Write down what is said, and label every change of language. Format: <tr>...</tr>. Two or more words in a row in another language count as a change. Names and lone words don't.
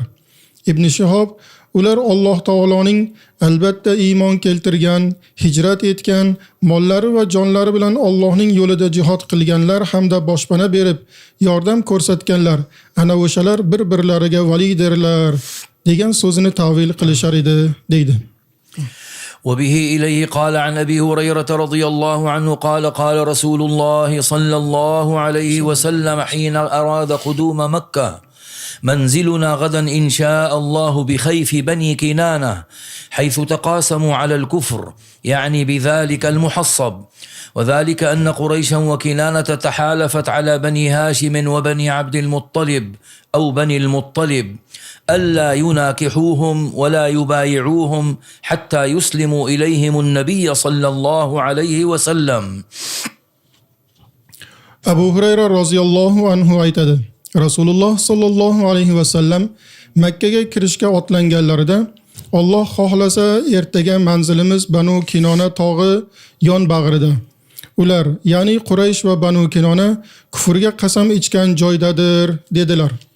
<uz>Ibn Shihob: ular Alloh taoloning albatta iymon keltirgan, hijrat etgan, mollari va jonlari bilan Allohning yo'lida jihad qilganlar hamda boshpana berib yordam ko'rsatganlar, ana o'shalar bir-birlariga validirlar degan so'zini ta'vil qilishar edi deydi.</uz> <ar>وبه إليه قال عن أبي هريرة رضي الله عنه قال: قال رسول الله صلى الله عليه وسلم حين أراد قدوم مكة: منزلنا غدا إن شاء الله بخيف بني كنانة، حيث تقاسموا على الكفر، يعني بذلك المحصب، وذلك أن قريشا وكنانة تحالفت على بني هاشم وبني عبد المطلب أو بني المطلب ألا يناكحوهم ولا يبايعوهم حتى يسلموا إليهم النبي صلى الله عليه وسلم.</ar> <uz>Abu Hurayra</uz> <ar>رضي الله عنه</ar> <uz>aytadi: Rasululloh</uz> <ar>صلى الله عليه وسلم</ar> <uz>Makkaga kirishga otlanganlarida: Alloh xohlasa ertaga manzilimiz Banu Kinona tog'i yon bag'rida. Ular, ya'ni Quraysh va Banu Kinona kufrga qasam ichgan joydadir dedilar.</uz>